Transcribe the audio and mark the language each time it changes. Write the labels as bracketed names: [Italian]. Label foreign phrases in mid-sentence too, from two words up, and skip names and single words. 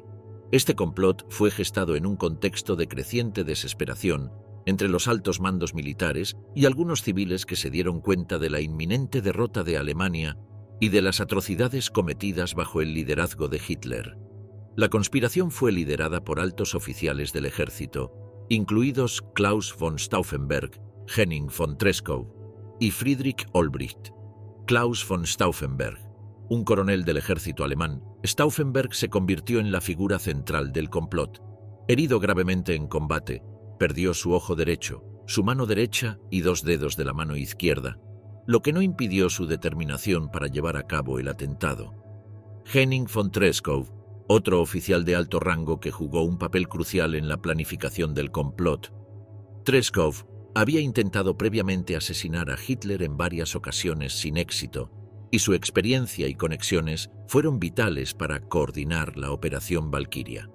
[Spanish] Este complot fue gestado en un contexto de creciente desesperación entre los altos mandos militares y algunos civiles que se dieron cuenta de la inminente derrota de Alemania y de las atrocidades cometidas bajo el liderazgo de Hitler. La conspiración fue liderada por altos oficiales del ejército, incluidos Klaus von Stauffenberg, Henning von Treschow y Friedrich Olbricht. Klaus von Stauffenberg, un coronel del ejército alemán, Stauffenberg se convirtió en la figura central del complot. Herido gravemente en combate, perdió su ojo derecho, su mano derecha y 2 dedos de la mano izquierda, lo que no impidió su determinación para llevar a cabo el atentado. Henning von Treschow, otro oficial de alto rango que jugó un papel crucial en la planificación del complot. Treschow había intentado previamente asesinar a Hitler en varias ocasiones sin éxito, y su experiencia y conexiones fueron vitales para coordinar la Operación Valkyria.